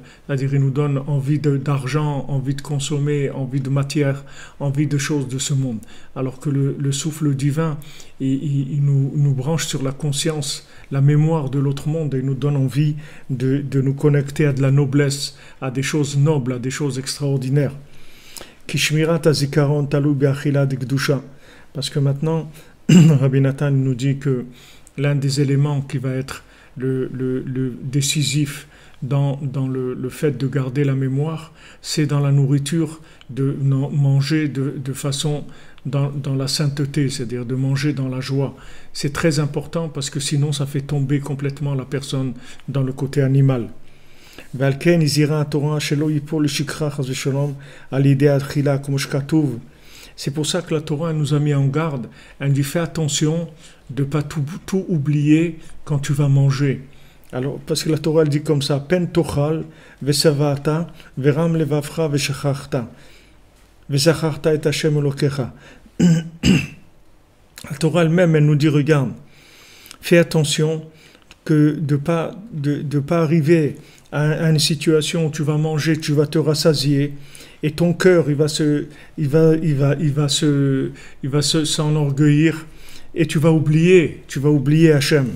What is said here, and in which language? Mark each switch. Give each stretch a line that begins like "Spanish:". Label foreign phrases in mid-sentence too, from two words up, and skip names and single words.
French: C'est-à-dire, il nous donne envie d'argent, envie de consommer, envie de matière, envie de choses de ce monde. Alors que le souffle divin, il nous branche sur la conscience, la mémoire de l'autre monde, et il nous donne envie de nous connecter à de la noblesse, à des choses nobles, à des choses extraordinaires.
Hebrew: כשמירת הזיכרון תלויה באכילה דקדושה.
French: Parce que maintenant, Rabbi Nathan nous dit que l'un des éléments qui va être le décisif dans le fait de garder la mémoire, c'est dans la nourriture, de manger de façon dans la sainteté, c'est-à-dire de manger dans la joie. C'est très important parce que sinon ça fait tomber complètement la personne dans le côté animal. C'est pour ça que la Torah nous a mis en garde. Elle dit fais attention de ne pas tout oublier quand tu vas manger. Alors, parce que la Torah elle dit comme ça,
Hebrew: פן תאכל ושבעת ורם לבבך ושכחת ושכרת את השם אלוקיך.
French: La Torah elle-même, elle nous dit, regarde, fais attention que de pas arriver à une situation où tu vas manger, tu vas te rassasier, et ton cœur, il va s'enorgueillir, et tu vas oublier Hachem.